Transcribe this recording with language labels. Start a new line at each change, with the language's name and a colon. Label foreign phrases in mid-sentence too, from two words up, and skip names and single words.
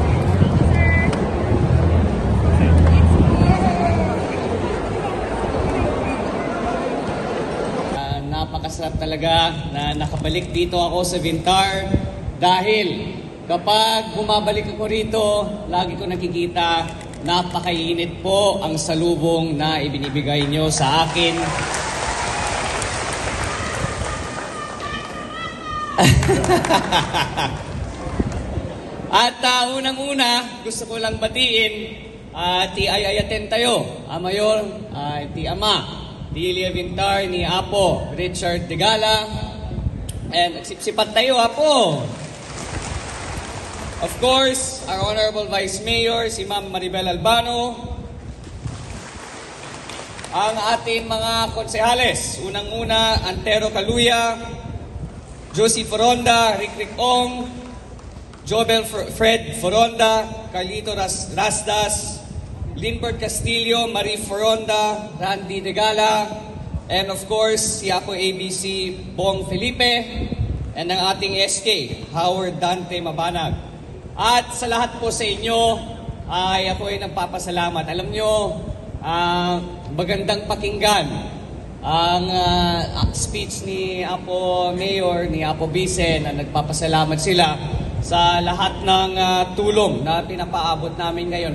Filipino: napakasarap talaga na nakabalik dito ako sa Vintar dahil kapag bumabalik ako rito, lagi ko nakikita napakainit po ang salubong na ibinibigay nyo sa akin. At unang-una, gusto ko lang batiin
Iloko: ti ayayaten tayo,
Filipino: Mayor, ti Ama, Delia Vintar ni Apo Richard Degala.
Iloko: And nagsipsipat tayo, Apo.
English: Of course, our Honorable Vice Mayor, si Ma'am Maribel Albano.
Filipino: Ang ating mga konsehales, unang-una, Antero Caluya, Josie Foronda, Rick Ong, Jobel Fred Foronda, Carlito Rasdas, Lindbergh Castillo, Marie Foronda, Randy Degala,
English: and of course,
Filipino: si Apo ABC Bong Felipe, and ang ating SK, Howard Dante Mabanag. At sa lahat po sa inyo, ay ako ay nagpapasalamat. Alam nyo, magandang pakinggan ang speech ni Apo Mayor, ni Apo Vice, na nagpapasalamat sila sa lahat ng tulong na pinapaabot namin ngayon.